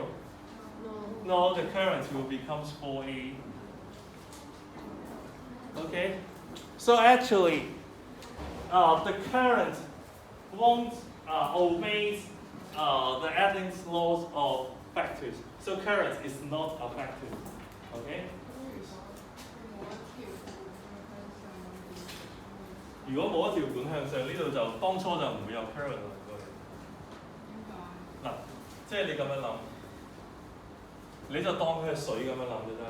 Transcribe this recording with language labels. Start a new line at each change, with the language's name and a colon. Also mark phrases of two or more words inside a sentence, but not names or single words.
English: No, the current will become 4A. Okay? So actually, the current won't obey the Adam's laws of factors. So current is not a factor.
Cantonese: Okay? 如果冇一條管向上，呢度就當初就唔會有 current 流過嚟。嗱，即係你咁樣諗，你就當佢係水咁樣諗嘅啫。